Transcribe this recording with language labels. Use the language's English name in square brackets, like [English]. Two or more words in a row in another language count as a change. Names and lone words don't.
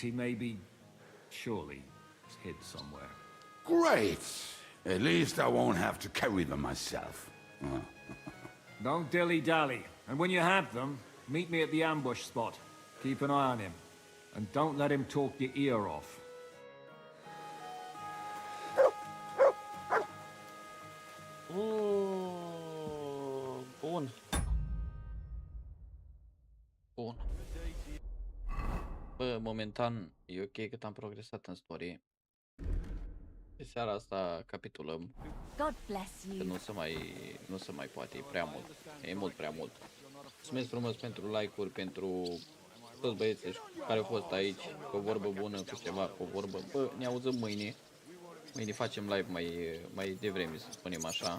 [English] He may be... surely hid somewhere. Great! At least I won't have to carry them myself. Don't dilly-dally. And when you have them, meet me at the ambush spot. Keep an eye on him. And don't let him talk your ear off. Bun. Bun. [Romanian] Bă, momentan e ok cât am progresat în story. Pe seara asta capitulăm. [English] God bless you. [Romanian] Că nu se mai poate, e prea mult. E mult prea mult. Mulțumesc frumos pentru like-uri, pentru toți băieții care au fost aici, cu o vorbă bună, cu ceva, cu o vorbă. Bă, ne auzim mâine. Mâine facem live mai devreme, să spunem așa.